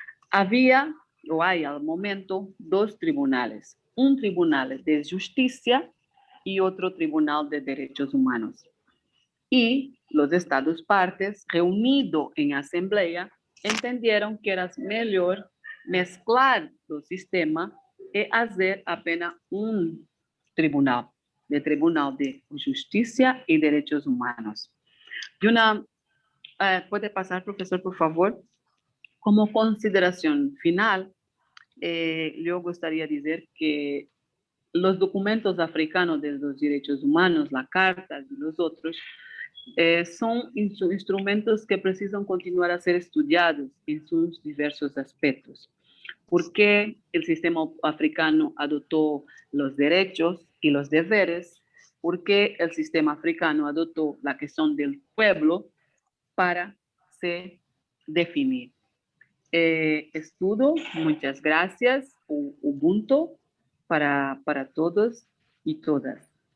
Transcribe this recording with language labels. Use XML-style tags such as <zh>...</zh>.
<es>Había, o hay al momento, 2 tribunales. Un tribunal de justicia y otro tribunal de derechos humanos. Y los estados partes, reunidos en asamblea, entendieron que era mejor mezclar los sistemas</es> <pt>é fazer apenas um tribunal de Justiça e Direitos Humanos. Pode passar, professor, por favor? Como consideração final, eu gostaria de dizer que os documentos africanos de los direitos humanos, a Carta e os outros, são instrumentos que precisam continuar a ser estudados em seus diversos aspectos.</pt> <es>¿Por qué el sistema africano adoptó los derechos y los deberes? ¿Por qué el sistema africano adoptó la cuestión del pueblo para se definir? Estudo, muchas gracias, Ubuntu para todos y todas.</es>